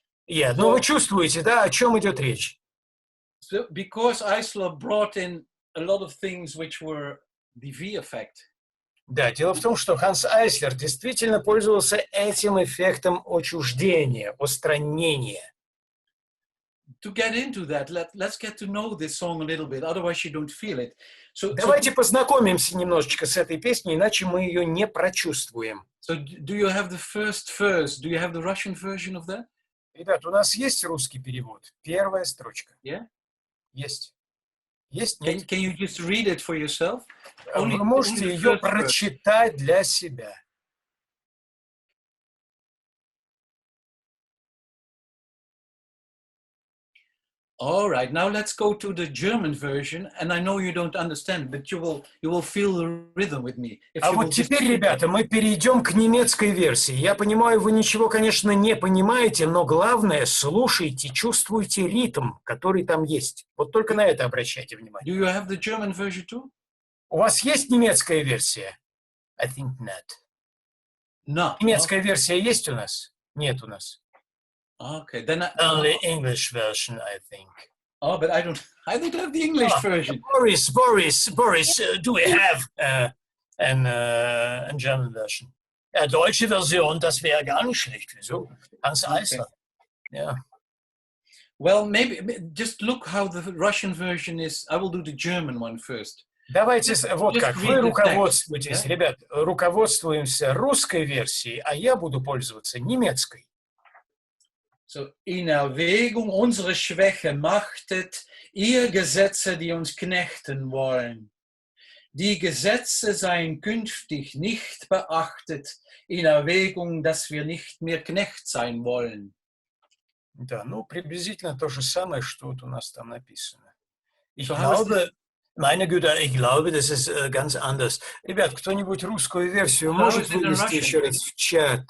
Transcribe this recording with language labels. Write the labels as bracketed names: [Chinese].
[English] Yeah, [Russian] ну вы чувствуете, да, о чем идет речь? [English] So, because Eisler brought in a lot of things which were the V effect. [Russian] Да, дело в том, что Ханс Айслер действительно пользовался этим эффектом отчуждения, отстранения. [English] To get into that, let's get to know this song a little bit, otherwise you don't feel it. [Russian] Давайте познакомимся немножечко с этой песней, иначе мы ее не прочувствуем. [English] So do you have the first verse? Do you have the Russian version of that? [Russian] Ребят, у нас есть русский перевод? Первая строчка. [English] Yeah? [Russian] Есть. Есть? Нет? [English] Can you just read it for yourself? [Russian] Вы можете ее прочитать для себя. [English] All right, now let's go to the German version, and I know you don't understand, but you will feel the rhythm with me. [Russian] А вот теперь, ребята, мы перейдем к немецкой версии. Я понимаю, вы ничего, конечно, не понимаете, но главное, слушайте, чувствуйте ритм, который там есть. Вот только на это обращайте внимание. [English] Do you have the German version too? [Russian] У вас есть немецкая версия? [English] I think not. No. [Russian] Немецкая версия есть у нас? Нет у нас. [English] Okay, then Only English version, I think. Oh, but I don't have the English version. Boris, do we have a German version? [German] Ja, deutsche Version, das wäre gar nicht schlecht. Wieso? Hans Eisler. [English] Yeah. Well, maybe just look how the Russian version is. I will do the German one first. [Russian] Давайте, вот как, вы руководствуетесь, ребят, руководствуемся русской версией, а я буду пользоваться немецкой. [German] So, in Erwägung unsere Schwäche machtet, ihr Gesetze, die uns knechten wollen. Die Gesetze seien künftig nicht beachtet, in Erwägung, dass wir nicht mehr Knecht sein wollen. [Russian] Да, ну, приблизительно то же самое, что вот у нас там написано. [German] Ich glaube, meine Güte, ich glaube, das ist ganz anders. [Russian] Ребят, кто-нибудь русскую версию может вынести еще раз в чат?